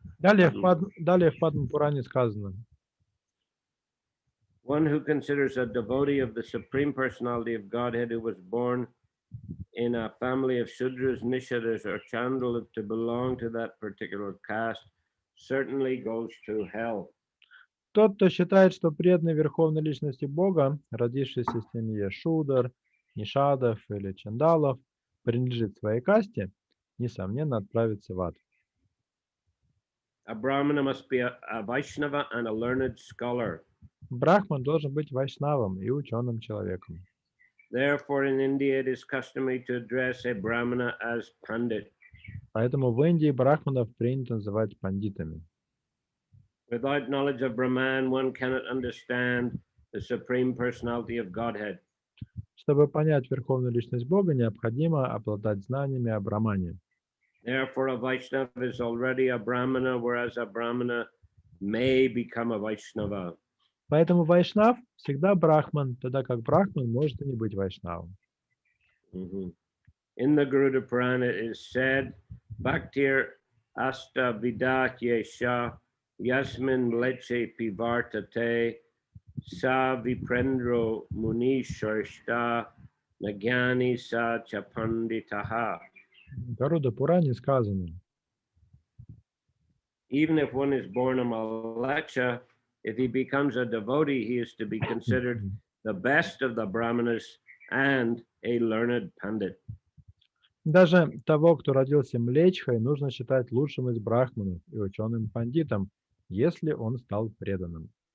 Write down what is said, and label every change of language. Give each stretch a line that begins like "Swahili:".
Russian: Далее в Падма-пуране сказано:
English: One who considers a devotee of the Supreme Personality of Godhead who was born in a family of Shudras, Nishadas, or Chandalas to belong to that particular caste certainly goes to hell.
Russian: Тот, кто считает, что преданный Верховной Личности Бога, родившийся в семье Шудр, Нишадов или Чандалов, принадлежит своей касте, несомненно отправится в ад.
English: A Brahmana must be a Vaishnava and a learned scholar.
Russian: Брахман должен быть вайшнавом и ученым человеком.
English: Therefore, in India, it is customary to address a Brahmana as Pandit.
Russian: Поэтому в Индии брахманов принято называть пандитами.
English: Without knowledge of Brahman, one cannot understand the Supreme Personality of Godhead.
Russian: Чтобы понять Верховную Личность Бога, необходимо обладать знаниями о Брахмане.
English: Therefore, a Vaishnava is already a Brahmana, whereas a Brahmana may become a Vaishnava.
Russian: Поэтому вайшнав всегда брахман, тогда как брахман может и не быть вайшнавом.
English: In the Garuda Purana it is said,
Sanskrit: Bhaktir asta vidatyesha yasmin leche pivartate sa viprendro muni sharshta nagyani sa chapanditaha.
Russian: В Гаруда-пуране сказано:
English: Even if one is born a Malacha, if he becomes a devotee, he is to be considered the best of the Brahmanas and a learned Pandit.
Russian: Даже того, кто родился млечхой, нужно считать лучшим из брахманов и ученым пандитом, если он стал преданным.